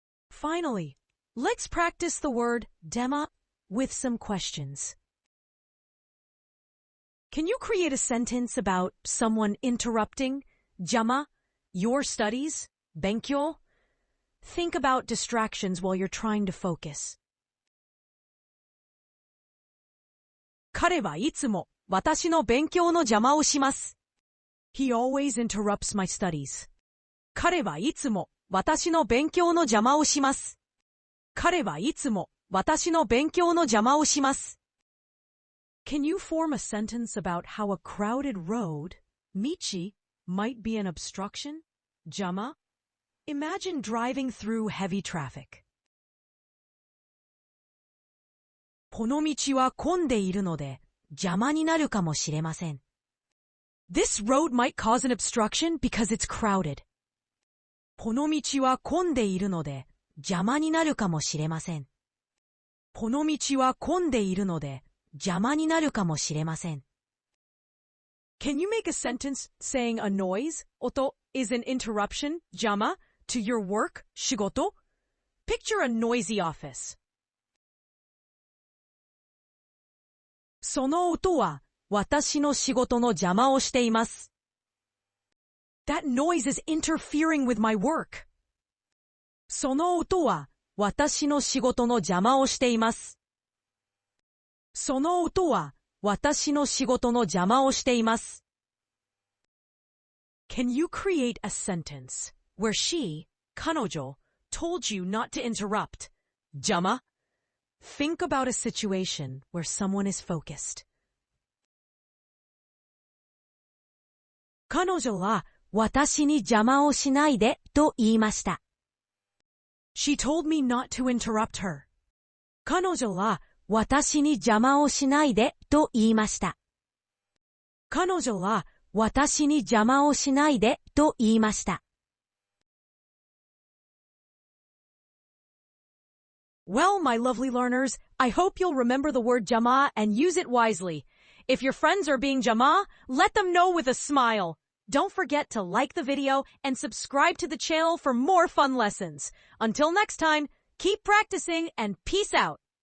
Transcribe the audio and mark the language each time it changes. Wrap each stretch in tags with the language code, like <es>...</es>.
<en>Finally, let's practice the word dema with some questions. Can you create a sentence about someone interrupting, 邪魔, your studies, 勉強? Think about distractions while you're trying to focus.</en> <ja>彼はいつも私の勉強の邪魔をします.</ja> <en>He always interrupts my studies.</en> <ja>彼はいつも私の勉強の邪魔をします. 彼はいつも私の勉強の邪魔をします.</ja> <en>Can you form a sentence about how a crowded road, michi, might be an obstruction, 邪魔? Imagine driving through heavy traffic.</en> <ja>この道は混んでいるので邪魔になるかもしれません.</ja> <en>This road might cause an obstruction because it's crowded.</en> <ja>この道は混んでいるので邪魔になるかもしれません. この道は混んでいるので邪魔になるかもしれません.</ja> <en>Can you make a sentence saying a noise, 音 is an interruption, 邪魔 to your work, 仕事? Picture a noisy office.</en> <ja>その音は私の仕事の邪魔をしています.</ja> <en>That noise is interfering with my work.</en> <ja>その音は私の仕事の邪魔をしています. その音は私の仕事の邪魔をしています.</ja> <en>Can you create a sentence where she, 彼女, told you not to interrupt?</en> <ja>邪魔?</ja> <en>Think about a situation where someone is focused.</en> <ja>彼女は私に邪魔をしないでと言いました.</ja> <en>She told me not to interrupt her.</en> <ja>彼女は私に邪魔をしないでと言いました. 彼女は私に邪魔をしないでと言いました.</ja> <en>Well, my lovely learners, I hope you'll remember the word jama and use it wisely. If your friends are being jama, let them know with a smile. Don't forget to like the video and subscribe to the channel for more fun lessons. Until next time, keep practicing and peace out.</en>